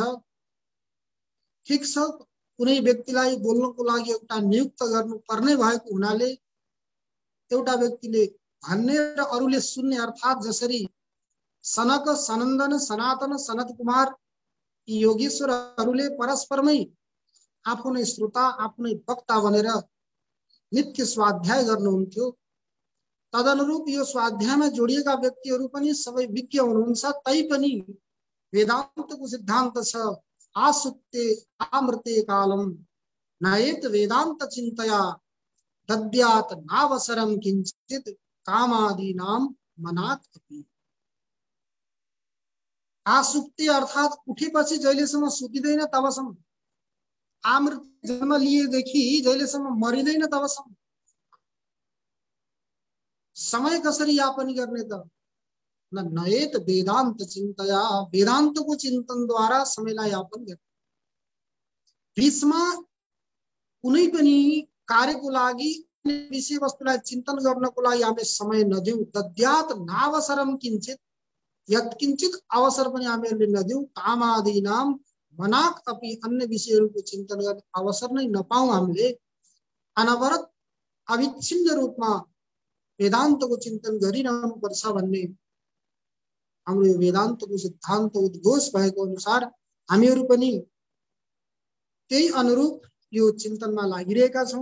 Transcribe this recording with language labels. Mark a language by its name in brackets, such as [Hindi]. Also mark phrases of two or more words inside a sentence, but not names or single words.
[Nepali] ठीक छ, कुनै व्यक्तिलाई बोल्नको लागि एउटा नियुक्त गर्नुपर्ने भएको हुनाले एउटा व्यक्तिले भन्ने र अरूले सुन्ने अर्थात जसरी सनक सनन्दन सनातन सनत कुमार यी योगेश्वरहरूले परस्परमै आफ्नै श्रोता आफ्नै वक्ता बनेर नित्य स्वाध्याय गर्नुहुन्थ्यो। तदनुरूप यो स्वाध्यायमा जोडिएका व्यक्तिहरू पनि सबै विज्ञ हुनुहुन्छ। तैपनि वेदान्तको सिद्धान्त छ [Sanskrit] आसुप्ते आमृते कालम नयेत वेदान्त चिन्तया दद्यात नावसरम किंचित कामादीनाम मनात अपि। [Nepali] आसुप्ते अर्थात उठेपछि जहिलेसम्म सुतिदैन तबसम्म, आमृत जन्म लिएदेखि जहिलेसम्म मरिदैन तबसम्म समय कसरी यापन गर्ने त? [Sanskrit] नयेत वेदान्त चिन्तया, [Nepali] वेदान्तको चिन्तनद्वारा समयलाई यापन गर्ने। बीचमा कुनै पनि कार्यको लागि विषय वस्तुलाई चिन्तन गर्नको लागि हामीले समय नदिउँ। [Sanskrit] दद्यात नावसरम किंचित, [Nepali] यत्किंचित अवसर पनि हामीहरूले नदिउँ। [Sanskrit] कामादीनाम मनाक अपि, [Nepali] अन्य विषयहरूको चिन्तन गर्ने अवसर नै नपाऊँ। हामीले अनवरत अविच्छिन्न रूपमा वेदान्तको चिन्तन गरिरहनुपर्छ भन्ने हाम्रो वेदान्तको सिद्धान्त उद्घोष भएको अनुसार हामीहरू पनि त्यही अनुरूप यो चिन्तनमा लागिरहेका छौँ।